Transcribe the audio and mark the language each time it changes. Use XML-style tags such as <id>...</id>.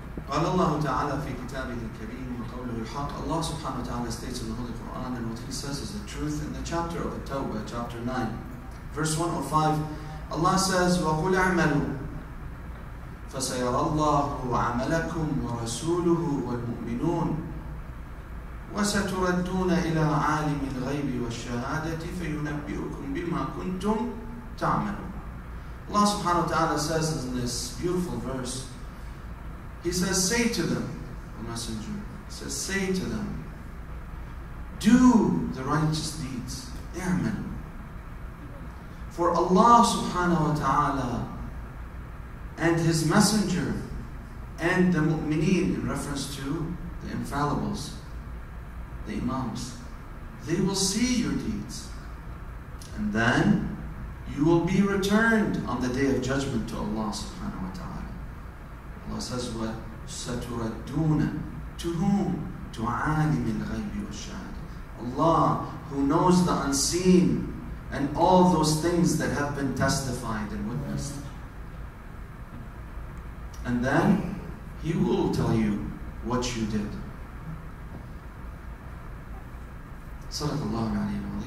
<ar>قال الله تعالى في كتابه الكريم وقوله الحق.</ar> <en>Allah subhanahu wa ta'ala states in the Holy Quran, and what he says is the truth. In the chapter of the Tawbah, chapter 9, verse 105, Allah says,</en> <ar>وَقُلْ اعْمَلُوا فَسَيَرَى اللَّهُ عَمَلَكُمْ وَرَسُولُهُ وَالْمُؤْمِنُونَ وَسَتُرَدُّونَ إِلَىٰ عَالِمِ الْغَيْبِ وَالشَّهَادَةِ فَيُنَبِّئُكُم بِمَا كُنتُمْ تَعْمَلُونَ.</ar> <en>Allah subhanahu wa ta'ala says in this beautiful verse, He says, say to them, the messenger, he says, say to them, do the righteous deeds. Amen. For Allah subhanahu wa ta'ala and His messenger and the mu'mineen, in reference to the infallibles, the imams, they will see your deeds. And then you will be returned on the day of judgment to Allah subhanahu wa ta'ala. Allah says, وَسَتُرَدُّونَ to whom?</en> <ar>To عَالِمِ الْغَيْبِ وَالشَّهَادَةِ.</ar> <en>Allah who knows the unseen and all those things that have been testified and witnessed. And then He will tell you what you did.</en> <ar>Sadaqallahu alayhi wa alayhi.</ar>